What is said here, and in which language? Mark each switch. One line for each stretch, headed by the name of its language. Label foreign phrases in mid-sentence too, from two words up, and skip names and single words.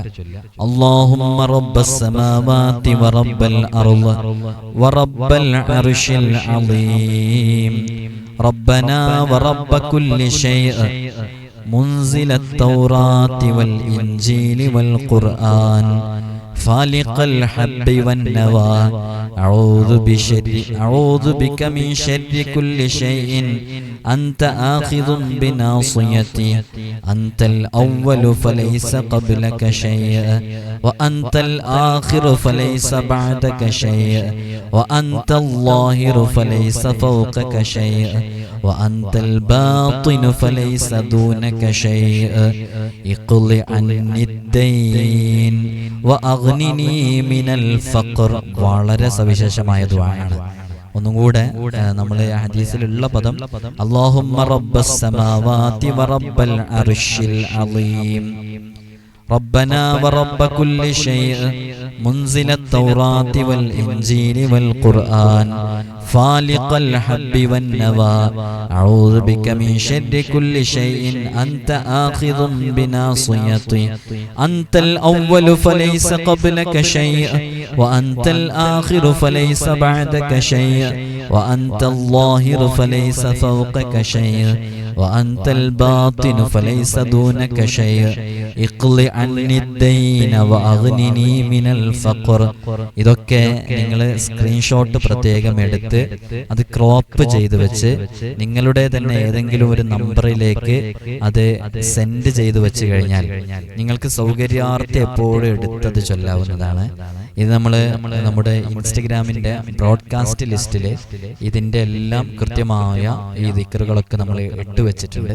Arabic: اللهم رب السماوات ورب الأرض ورب العرش العظيم ربنا ورب كل شيء منزل التوراة والإنجيل والقرآن فالق الحب والنوى أعوذ بك من شر كل شيء أنت آخذ بناصيتي أنت الأول فليس قبلك شيء وأنت الآخر فليس بعدك شيء وأنت الظاهر فليس فوقك شيء وأنت الباطن فليس دونك شيء اقض عني الدين وأغنني من الفقر.
Malayalam: വളരെ സവിശേഷമായ ദുആയാണ്. ഒന്നും കൂടെ നമ്മൾ ഹദീസിലുള്ള പദം
Arabic: اللهم رب السماوات ورب العرش العظيم ربنا ورب كل شيء منزل التوراة والإنجيل والقرآن فالق الحب والنوى أعوذ بك من شر كل شيء أنت آخذ بناصيتي أنت الأول فليس قبلك شيء وأنت الآخر فليس بعدك شيء وأنت الظاهر فليس فوقك شيء وأنت الباطن فليس دونك شيء اقض عني الدين وأغنني من الفقر.
Malayalam: ഇതൊക്കെ നിങ്ങൾ സ്ക്രീൻഷോട്ട് പ്രത്യേകം എടുത്ത് അത് ക്രോപ്പ് ചെയ്ത് വെച്ച് നിങ്ങളുടെ തന്നെ ഏതെങ്കിലും ഒരു നമ്പറിലേക്ക് അത് സെൻഡ് ചെയ്ത് വെച്ച് കഴിഞ്ഞാൽ നിങ്ങൾക്ക് സൗകര്യാർത്ഥം എപ്പോഴും എടുത്തത് ചൊല്ലാവുന്നതാണ്. ഇത് നമ്മുടെ ഇൻസ്റ്റഗ്രാമിന്റെ ബ്രോഡ്കാസ്റ്റ് ലിസ്റ്റിൽ ഇതിന്റെ എല്ലാം കൃത്യമായ ഈ ദിക്റുകളൊക്കെ നമ്മൾ ഇട്ട് വെച്ചിട്ടുണ്ട്.